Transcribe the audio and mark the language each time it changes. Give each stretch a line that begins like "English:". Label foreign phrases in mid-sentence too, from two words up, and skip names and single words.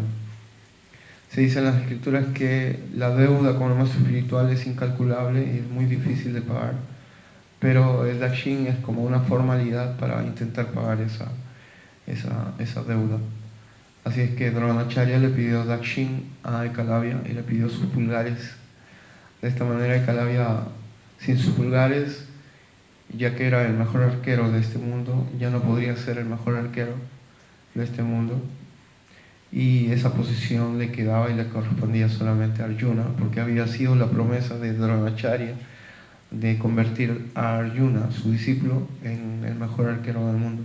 Spanish: Se dice en las escrituras que la deuda con el maestro espiritual es incalculable y es muy difícil de pagar, pero el dakshin es como una formalidad para intentar pagar esa deuda. Así es que Dronacharya le pidió dakshin a Ekalavya y le pidió sus pulgares. De esta manera Ekalavya, sin sus pulgares, ya que era el mejor arquero de este mundo, ya no podría ser el mejor arquero de este mundo. Y esa posición le quedaba y le correspondía solamente a Arjuna, porque había sido la promesa de Dronacharya de convertir a Arjuna, su discípulo, en el mejor arquero del mundo.